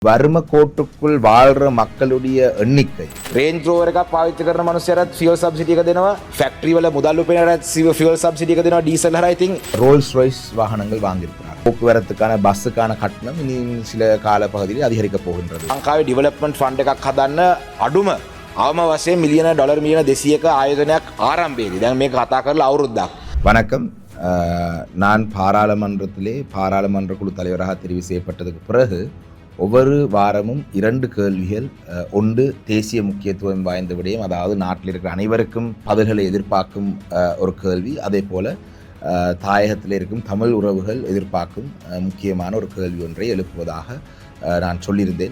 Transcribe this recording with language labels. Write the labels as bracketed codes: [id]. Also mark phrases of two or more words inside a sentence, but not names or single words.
[ta] வறும கோட்டுக்குள் வாழ்ற மக்களுடைய எண்ணிக்கை [si] රේන්ජ් රෝවර් එකක් පාවිච්චි කරන මනුස්සයරත් [en] fuel subsidy [si] එක දෙනවා ෆැක්ටරි වල මුදල් උපයනට [en] fuel subsidy [si] එක දෙනවා ඩීසල් හරහා ඉතින් [ta] ரோல்ஸ் ராய்ஸ் வாகனங்கள் வாங்கியிருக்கிறார். போக்குவரத்துக்கான பஸ்ஸுக்கான கட்டணம் இனி சில கால பகுதியில் அதிகரிக்க போகின்றது. [si] ලංකාවේ [en] development fund [si] එකක් හදන්න අඩුම අවම වශයෙන් මිලියන ඩොලර් මිලියන 200ක ආයෝජනයක් ආරම්භයේදී දැන් මේක කතා කරලා අවුරුද්දක්. [ta] வணக்கம். நான் பாராளுமன்ற குழு தலைவராக தெரிவு செய்யப்பட்டதுக்கு பிறகு ஒவ்வொரு வாரமும் 2 கேள்விகள், ஒன்று தேசிய முக்கியத்துவம் வாய்ந்த விடயம், அதாவது நாட்டில் இருக்கிற அனைவருக்கும் பதில்களை எதிர்பார்க்கும் ஒரு கேள்வி, அதே போல் தாயகத்தில் இருக்கும் தமிழ் உறவுகள் எதிர்பார்க்கும் முக்கியமான ஒரு கேள்வி ஒன்றை எழுப்புவதாக நான் சொல்லியிருந்தேன்.